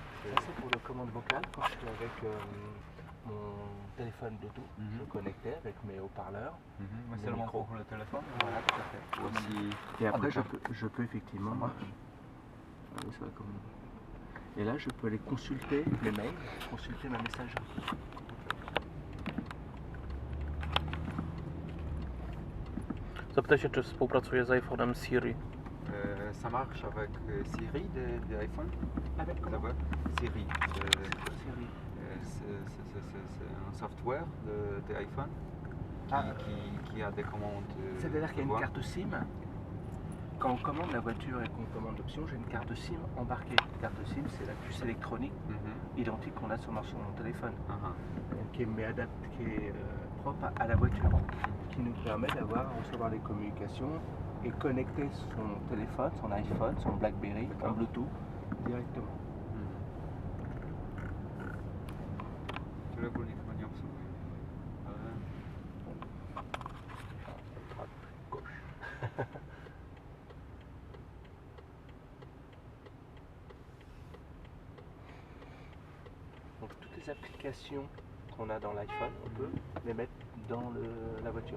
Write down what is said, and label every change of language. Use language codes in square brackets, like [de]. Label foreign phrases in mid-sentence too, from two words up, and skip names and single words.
[fr] Ça c'est pour le commande vocale. Quand je suis avec mon téléphone Bluetooth, je connectais avec mes haut-parleurs. Mais Le seulement micro. pour le téléphone? Voilà, tout à fait. Ou aussi... Et après d'accord. je peux effectivement... Ça marche. Ah oui, ça va comme... Et là je peux aller consulter les mails, consulter ma messagerie. [pl] Zapytaj się, czy współpracuje z iPhone'em Siri. [fr] Ça marche avec Siri de iPhone? Avec comment Là-bas? Siri. Siri. C'est un software de iPhone qui a des commandes. C'est-à-dire qu'il y a une voix. carte SIM. Quand on commande la voiture et qu'on commande l'option, j'ai une carte SIM embarquée. La carte SIM, c'est la puce électronique identique qu'on a sur son téléphone, qui est propre à la voiture, qui nous permet recevoir les communications et connecter son téléphone, son iPhone, son BlackBerry en Bluetooth directement. [pl] Które ogólnie chyba nie obsługuje. Ale... [fr] Gauche. Donc toutes les applications qu'on a dans l'iPhone, on peut les mettre dans la voiture.